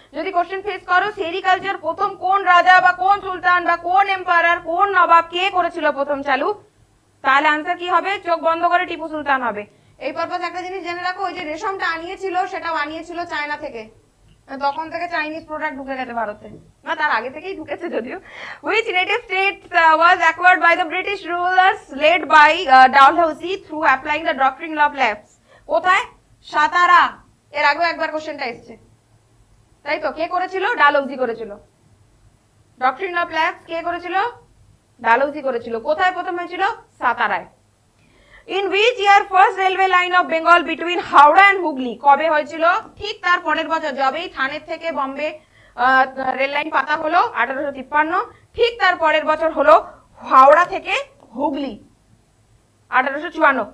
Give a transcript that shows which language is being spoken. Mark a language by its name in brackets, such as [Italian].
[Bangla] যদি question face করো, sericulture প্রথম কোন রাজা বা কোন সুলতান বা কোন এম্পায়ার, কোন নবাব, কে করেছিল প্রথম চালু, তাহলে আনসার কি হবে? চোখ বন্ধ করে টিপু সুলতান হবে। এই পারপাস একটা জিনিস জেনে রাখো, ওই যে রেশমটা আনিয়েছিল সেটাও আনিয়েছিল চায়না থেকে। তখন থেকে চাইনিজ প্রোডাক্ট ঢুকে গেছে ভারতে, না তার আগে থেকেই ঢুকেছে যদিও। [English] Which native state was acquired by the British rulers led by Dalhousie through applying the doctrine of lapse? [Bangla] কোথায়? সাতারা। এর আগেও একবার কোশ্চেনটা এসেছে, তাই তো। কে করেছিল? ডালহৌসি করেছিল। ডক্ট্রিন অফ ল্যাপস কে করেছিল? ডালহৌসি করেছিল। কোথায় প্রথম হয়েছিল? সাতারায়। [English] In which year first railway line of Bengal between Howrah and Hooghly? [Bangla] কবে হয়েছিল? ঠিক তার পরের বছর, যবেই থানের থেকে বম্বে রেল লাইন পাতা হলো 1853, ঠিক তার পরের বছর হলো হাওড়া থেকে হুগলি 1854।